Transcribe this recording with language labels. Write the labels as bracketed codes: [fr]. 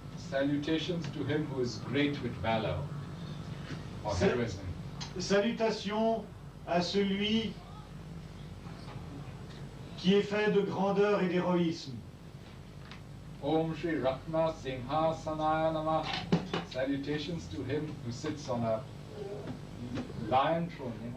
[en] Salutations to him who is great with valor or heroism. [fr] Salutations à celui qui est fait de grandeur et d'héroïsme. [sa] Om Shri Ratna Simhasanaya Namah. [en] Salutations to him who sits on a lion throne.